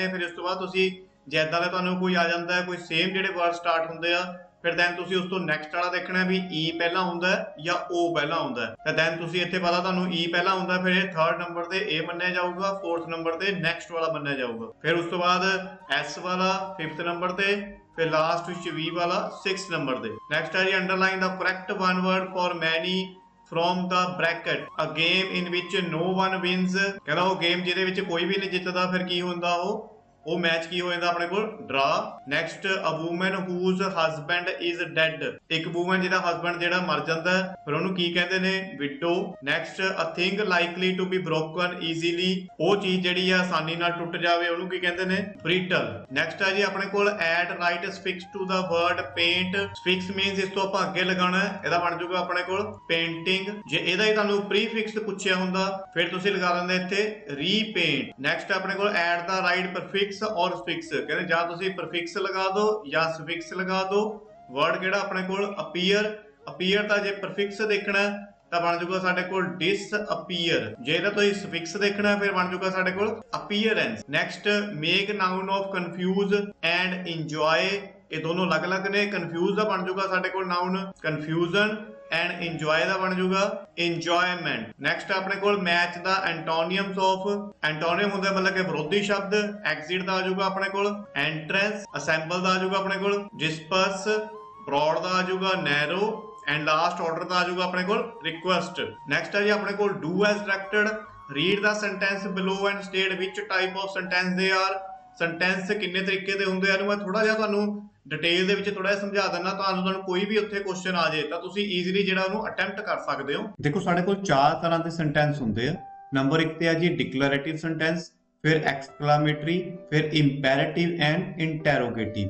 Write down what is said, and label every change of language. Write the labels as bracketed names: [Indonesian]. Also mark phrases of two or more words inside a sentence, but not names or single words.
[Punjabi] ਫਿਰ ਇਸ ਤੋਂ ਬਾਅਦ ਤੁਸੀਂ ਜੇ ਇੱਦਾਂ ਦਾ ਤੁਹਾਨੂੰ ਕੋਈ ਆ ਜਾਂਦਾ ਹੈ ਕੋਈ ਸੇਮ ਜਿਹੜੇ [English] word start [Punjabi] ਹੁੰਦੇ ਆ, ਫਿਰ ਦੈਨ ਤੁਸੀਂ ਉਸ ਤੋਂ ਨੈਕਸਟ ਵਾਲਾ ਦੇਖਣਾ ਵੀ E ਪਹਿਲਾਂ ਹੁੰਦਾ ਜਾਂ O ਪਹਿਲਾਂ ਹੁੰਦਾ ਤਾਂ ਦੈਨ ਤੁਸੀਂ ਇੱਥੇ ਪਤਾ ਤੁਹਾਨੂੰ E ਪਹਿਲਾਂ ਹੁੰਦਾ ਫਿਰ ਇਹ [English] third number [Punjabi] ਤੇ A ਮੰਨਿਆ ਜਾਊਗਾ, [English] fourth number [Punjabi] ਤੇ ਨੈਕਸਟ ਵਾਲਾ ਮੰਨਿਆ ਜਾਊਗਾ, ਫਿਰ ਉਸ ਤੋਂ ਬਾਅਦ S ਵਾਲਾ 5th ਨੰਬਰ ਤੇ, ਫਿਰ ਲਾਸਟ ਵਿੱਚ V ਵਾਲਾ 6th ਨੰਬਰ ਤੇ। [English] ਨੈਕਸਟ [Punjabi] ਹੈ ਜੀ [English] underline the correct one word for many from the bracket a game in which no one wins। [Punjabi] ਕਹਿੰਦਾ ਉਹ ਗੇਮ ਜਿਹਦੇ ਵਿੱਚ ਕੋਈ ਵੀ ਨਹੀਂ ਜਿੱਤਦਾ, ਫਿਰ ਕੀ ਹੁੰਦਾ ਉਹ ਮੈਚ ਕੀ ਹੋ ਜਾਂਦਾ ਆਪਣੇ ਕੋਲ ਡਰਾ। [English] next a woman whose husband is dead, [Punjabi] ਇੱਕ ਵੂਮਨ ਜਿਹਦਾ ਹਸਬੰਡ ਜਿਹੜਾ ਮਰ ਜਾਂਦਾ ਫਿਰ ਉਹਨੂੰ ਕੀ ਕਹਿੰਦੇ ਨੇ ਵਿਡੋ। [English] next a thing likely to be broken easily, [Punjabi] ਉਹ ਚੀਜ਼ ਜਿਹੜੀ ਆ ਆਸਾਨੀ ਨਾਲ ਟੁੱਟ ਜਾਵੇ ਉਹਨੂੰ ਕੀ ਕਹਿੰਦੇ ਨੇ ਬ੍ਰਿਟਲ। [English] ਨੈਕਸਟ [Punjabi] ਹੈ ਜੀ ਆਪਣੇ ਕੋਲ [English] add right suffix to the word paint. suffix means [Punjabi] ਇਸ ਤੋਂ ਆਪਾਂ ਅੱਗੇ ਲਗਾਉਣਾ, ਇਹਦਾ ਬਣ ਜਾਊਗਾ ਆਪਣੇ ਕੋਲ ਪੇਂਟਿੰਗ। ਜੇ ਇਹਦਾ ਹੀ ਤੁਹਾਨੂੰ ਪ੍ਰੀਫਿਕਸ ਪੁੱਛਿਆ ਹੁੰਦਾ ਫਿਰ ਤੁਸੀਂ ਲਗਾ ਦਿੰਦੇ ਇੱਥੇ ਰੀਪੇਂਟ। ਨੈਕਸਟ ਆਪਣੇ ਕੋਲ [English] add the right prefix or suffix, [Punjabi] ਕਹਿੰਦੇ ਜਾਂ ਤੁਸੀਂ prefix ਲਗਾ ਦਿਓ ਜਾਂ suffix ਲਗਾ ਦਿਓ। ਵਰਡ ਕਿਹੜਾ ਆਪਣੇ ਕੋਲ appear ਤਾਂ ਜੇ prefix ਦੇਖਣਾ ਤਾਂ ਬਣ ਜਾਊਗਾ ਸਾਡੇ ਕੋਲ disappear, ਜੇ ਇਹਦਾ ਤੁਸੀਂ suffix ਦੇਖਣਾ ਫਿਰ ਬਣ ਜਾਊਗਾ ਸਾਡੇ ਕੋਲ appearance। [English] ਨੈਕਸਟ make noun of confuse and enjoy, [Punjabi] ਇਹ ਦੋਨੋਂ ਅਲੱਗ-ਅਲੱਗ ਨੇ। confuse ਦਾ ਬਣ ਜਾਊਗਾ ਸਾਡੇ ਕੋਲ [English] noun confusion and enjoy [Punjabi] ਦਾ ਬਣ ਜਾਊਗਾ enjoyment। ਨੈਕਸਟ ਆਪਣੇ ਕੋਲ [English] match the antonyms of, [Punjabi] antonym ਹੁੰਦਾ ਮਤਲਬ ਕਿ ਵਿਰੋਧੀ ਸ਼ਬਦ। exit ਦਾ ਆ ਜਾਊਗਾ ਆਪਣੇ ਕੋਲ entrance, assemble ਦਾ ਆ ਜਾਊਗਾ ਆਪਣੇ ਕੋਲ disperse, broad ਦਾ ਆ ਜਾਊਗਾ [English] narrow and last order [Punjabi] ਦਾ ਆ ਜਾਊਗਾ ਆਪਣੇ ਕੋਲ request। [English] ਨੈਕਸਟ [Punjabi] ਹੈ ਜੀ ਆਪਣੇ ਕੋਲ [English] do as directed, read the sentence below and state which type of sentence they are। [Punjabi] ਸੈਂਟੈਂਸ ਕਿੰਨੇ ਤਰੀਕੇ ਦੇ ਹੁੰਦੇ ਆ ਮੈਂ ਥੋੜਾ ਜਿਹਾ ਤੁਹਾਨੂੰ ਡਿਟੇਲ ਦੇ ਵਿੱਚ ਥੋੜਾ ਜਿਹਾ ਸਮਝਾ ਦਿੰਦਾ, ਤੁਹਾਨੂੰ ਕੋਈ ਵੀ ਉੱਥੇ ਕੁਐਸਚਨ ਆ ਜਾਏ ਤਾਂ ਤੁਸੀਂ ਈਜ਼ੀਲੀ ਜਿਹੜਾ ਉਹਨੂੰ ਅਟੈਂਪਟ ਕਰ ਸਕਦੇ ਹੋ। ਦੇਖੋ ਸਾਡੇ ਕੋਲ 4 ਤਰ੍ਹਾਂ ਦੇ ਸੈਂਟੈਂਸ ਹੁੰਦੇ ਆ। [English] ਨੰਬਰ 1 [Punjabi] ਤੇ ਆ ਜੀ [English] declarative sentence, ਫਿਰ ਐਕਸਕਲੇਮੇਟਰੀ, ਫਿਰ imperative and interrogative.